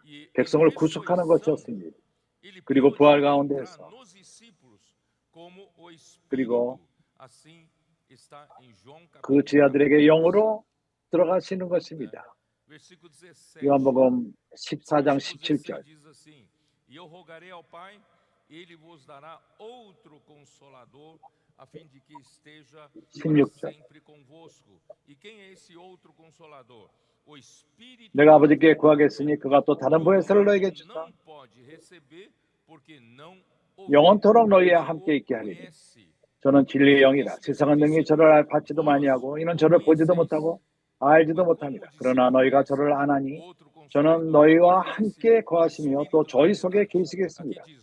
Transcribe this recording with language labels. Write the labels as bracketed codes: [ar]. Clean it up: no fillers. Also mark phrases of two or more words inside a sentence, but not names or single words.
[ko] 백성을 구속하는 것이었습니다. 그리고 부활 가운데서 그리고 그 제자들에게 영으로 들어가시는 것입니다. 요한복음 14장 17절. [pt] Ele vos dará outro consolador a fim de que esteja sempre convosco. E quem é esse outro consolador? O Espírito. [ko] 내가 아버지께 구하겠으니 그가 또 다른 보혜사를 너에게 주사 영원토록 너희와 함께 있게 하리니 저는 진리의 영이라. 세상은 능히 저를 받지도 아니하고 이는 저를 보지도 못하고 알지도 못합니다. 그러나 너희가 저를 아나니 저는 너희와 함께 거하시며 또 저희 속에 계시겠습니다.